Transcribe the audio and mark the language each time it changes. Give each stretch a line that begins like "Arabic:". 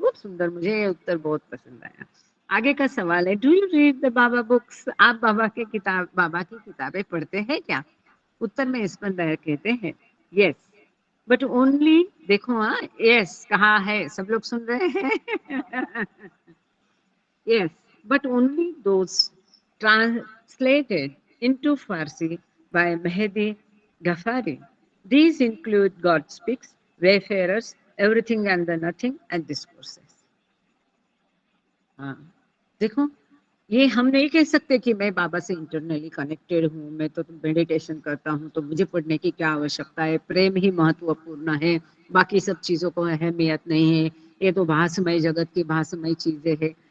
Hindi: बहुत सुंदर, मुझे ये उत्तर बहुत पसंद आया। आगे का सवाल है,
English: Do you read the Baba books?
Hindi: आप बाबा की किताबें पढ़ते हैं क्या? उत्तर में स्पंदन कहते हैं
English: yes, but only,
Hindi: देखो हाँ, यस कहा है, सब लोग सुन रहे हैं।
English: Yes, but only those translated into Farsi by Mehdi Ghafari. These include God Speaks, Wayfarers, Everything and the Nothing, and Discourses.
Hindi: हाँ, देखो, ये हम नहीं कह सकते कि मैं बाबा से इंटरनली कनेक्टेड हूँ, मैं तो मेडिटेशन करता हूँ तो मुझे पढ़ने की क्या आवश्यकता है, प्रेम ही महत्वपूर्ण है, बाकी सब चीजों को अहमियत नहीं है, ये तो भासमय जगत की भासमय चीजें है।